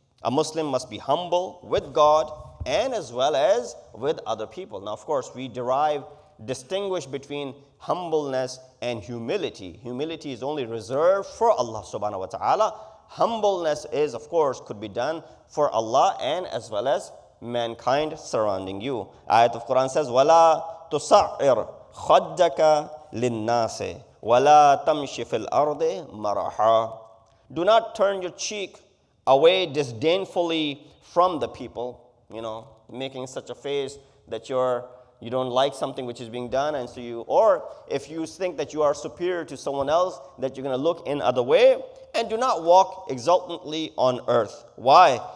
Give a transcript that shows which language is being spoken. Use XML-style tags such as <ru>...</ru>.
<en>A Muslim must be humble with God and as well as with other people. Now, of course, we distinguish between humbleness and humility. Humility is only reserved for Allah subhanahu wa ta'ala. Humbleness is, of course, could be done for Allah and as well as mankind surrounding you. Ayat of Quran says,</en> <ar>وَلَا تُصَعِّرْ خَدَّكَ لِلنَّاسِ وَلَا تَمْشِ فِي الْأَرْضِ مَرَحًا.</ar> <en>Do not turn your cheek away disdainfully from the people, making such a face that you don't like something which is being done, and so or if you think that you are superior to someone else, that you're going to look in other way, and do not walk exultantly on earth. Why?</en>